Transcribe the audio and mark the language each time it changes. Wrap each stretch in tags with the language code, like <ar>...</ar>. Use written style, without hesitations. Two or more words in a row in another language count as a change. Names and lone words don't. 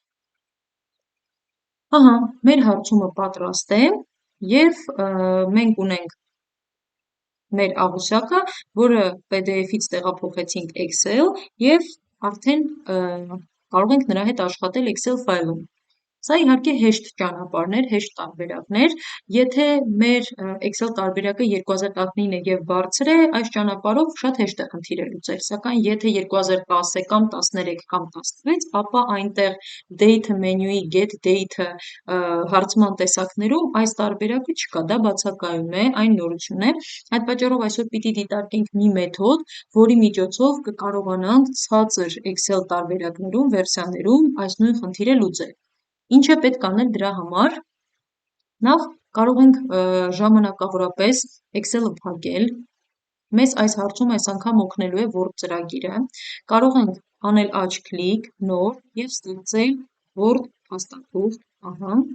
<hy>Մեր հարցումը պատրաստ է, և մենք ունենք մեր աղյուսակը, որը PDF-ից տեղափոխեցինք Excel, և արդեն կարող ենք նրա հետ աշխատել Excel ֆայլում։ Սա իհարկե հեշտ ճանապարհներ, հեշտ տարբերակներ, եթե մեր Excel տարբերակը 2019 է եւ բարձր է, այս ճանապարհով շատ հեշտ է խնդիրը լուծել, սակայն եթե 2010 է կամ 13 կամ 16, ապա այնտեղ</hy> <en>date menu-</en> <hy>ի</hy> <en>get date-</en> <hy>ը հարցման տեսակներում այս տարբերակը չկա, դա բացակայում է, այն նորություն է, այդ պատճառով այսօր պիտի դիտարկենք մի մեթոդ, որի միջոցով կկարողանանք ցածր Excel տարբերակներում, վերսիաներում այս նույն խնդիրը լուծել։ Ինչ է պետք անել դրա համար, նախ կարող ենք ժամանակավորապես Excel-ը փակել, մեզ այս հարցում այս անգամ օգնելու է Word ծրագիրը, կարող ենք անել աջ կլիկ, նոր և ստեղծել Word փաստաթուղթ, ահա,</hy>